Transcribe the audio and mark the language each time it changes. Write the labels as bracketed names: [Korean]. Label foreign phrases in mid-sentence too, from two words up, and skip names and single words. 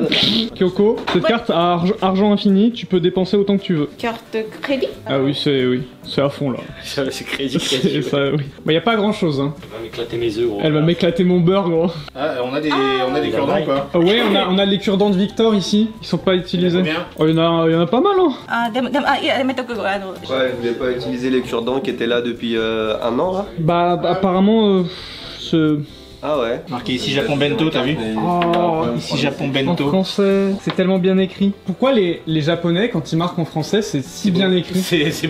[French] Kyoko, cette carte a argent infini, tu peux dépenser autant que tu veux. Carte crédit? Ah oui, c'est à fond là. C'est crédit. C'est ça, oui. Bah y a pas grand chose hein. Elle va m'éclater mes œufs gros. Elle va m'éclater mon beurre gros. Ah, on a des cure-dents quoi. Ah ouais, on a les cure-dents de Victor ici, ils sont pas utilisés. Combien? Oh, il y en a pas mal hein. [Japanese] あ、でも、いや、やめとく。 [French] Ouais, elle voulait pas utiliser les cure-dents qui étaient là depuis 1 an là. Bah apparemment ce... Ah ouais. Marqué ici Japon Bento, t'as vu? Oh, Ici Japon en Bento. français, c'est tellement bien écrit. Pourquoi les japonais quand ils marquent en français c'est si bien écrit? C'est beau.